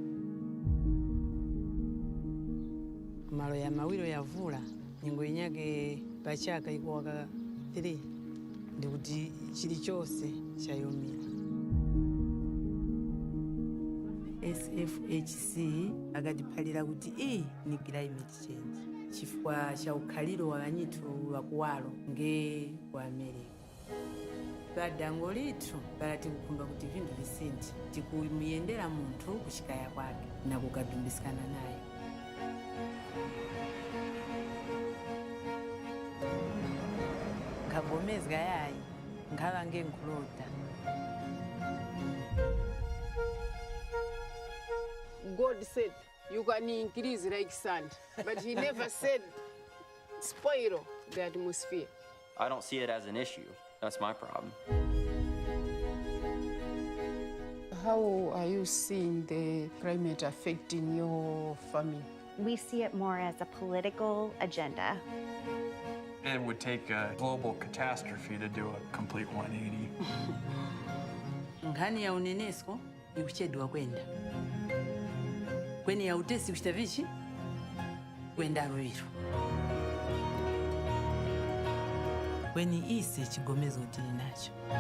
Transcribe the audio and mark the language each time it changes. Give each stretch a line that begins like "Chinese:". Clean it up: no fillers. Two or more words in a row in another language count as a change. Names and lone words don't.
Tumbuka: malo ya mawilo yavula ningo inyake pachaka ikuwaka 3 ndikuti chili chose chayomira. SFHC akatiphalira kuti iyi ni climate change chifukwa cha ukhaliro wa vanyitu vakuwalo nge ku America. Padango lithu pala tikukhumba kuti vinthu visinthe tikumuyendera munthu kuchikaya kwake na kukadumbisikana naye. Khavomezga yayi nkaba ngenkulota.
English: God said you can increase like sand, but he never said spoil the atmosphere. I don't see it as an issue. That's my problem. How are you seeing the climate affecting your family? We see it more as a political agenda. It would take a global catastrophe to do a complete 180.
Tumbuka: Nkhani ya unenesko ikuchedwa kwenda. Kweni ya utesi kuchitavichi kwenda roiro. Kweni ise chigomezo tili nacho.